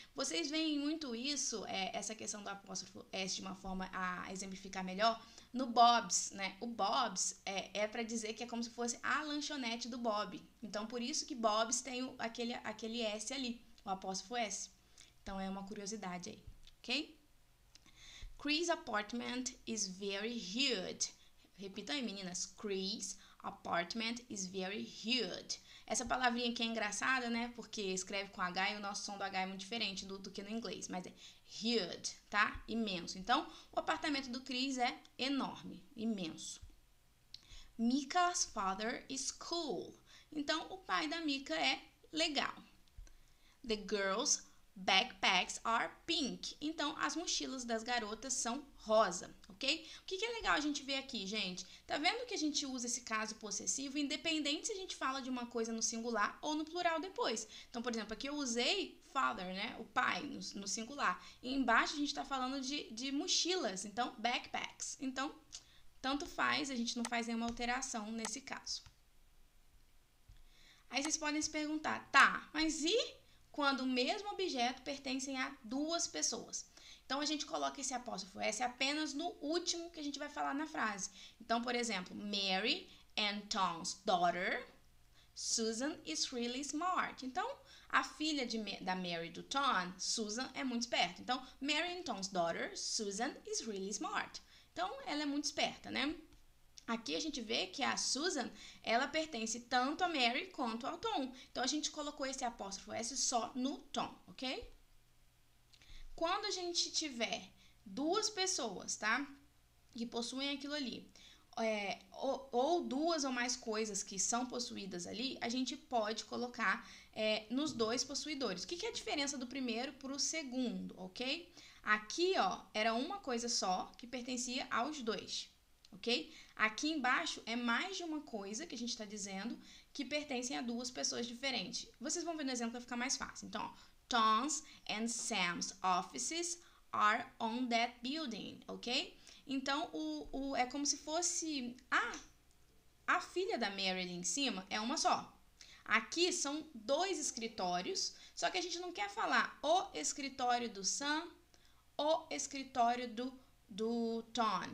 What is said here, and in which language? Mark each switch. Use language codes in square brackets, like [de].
[pt] Vocês veem muito isso, essa questão do apóstrofo S de uma forma a exemplificar melhor, no Bob's, né? O Bob's é para dizer que é como se fosse a lanchonete do Bob. Então, por isso que Bob's tem aquele S ali, o apóstrofo S. Então, é uma curiosidade aí, ok? [en] Chris' apartment is very huge. [pt] Repita aí, meninas. [en] Chris' apartment is very huge. [pt] Essa palavrinha aqui é engraçada, né? Porque escreve com H e o nosso som do H é muito diferente do que no inglês. Mas é huge, tá? Imenso. Então, o apartamento do Chris é enorme, imenso. [en] Mika's father is cool. [pt] Então, o pai da Mika é legal. [en] The girls' backpacks are pink. [pt] Então, as mochilas das garotas são rosa, ok? O que é legal a gente ver aqui, gente? Tá vendo que a gente usa esse caso possessivo independente se a gente fala de uma coisa no singular ou no plural depois. Então, por exemplo, aqui eu usei father, né? O pai, no singular. E embaixo a gente tá falando de mochilas, então, backpacks. Então, tanto faz, a gente não faz nenhuma alteração nesse caso. Aí vocês podem se perguntar, tá, mas e quando o mesmo objeto pertence a duas pessoas? Então, a gente coloca esse apóstrofo S apenas no último que a gente vai falar na frase. Então, por exemplo, [en] Mary and Tom's daughter, Susan is really smart. [pt] Então, a filha da Mary e do Tom, Susan, é muito esperta. [en] Então, Mary and Tom's daughter, Susan is really smart. [pt] Então, ela é muito esperta, né? Aqui a gente vê que a Susan, ela pertence tanto a Mary quanto ao Tom. Então, a gente colocou esse apóstrofo S só no Tom, ok? Quando a gente tiver duas pessoas, tá? Que possuem aquilo ali, ou duas ou mais coisas que são possuídas ali, a gente pode colocar nos dois possuidores. O que é a diferença do primeiro para o segundo, ok? Aqui, ó, era uma coisa só que pertencia aos dois, ok? Aqui embaixo é mais de uma coisa que a gente está dizendo que pertencem a duas pessoas diferentes. Vocês vão ver no exemplo que vai ficar mais fácil. Então, ó, [en] Tom's and Sam's offices are on that building, ok? [pt] Então, é como se fosse a filha da Mary ali em cima é uma só. Aqui são dois escritórios, só que a gente não quer falar o escritório do Sam, o escritório do Tom.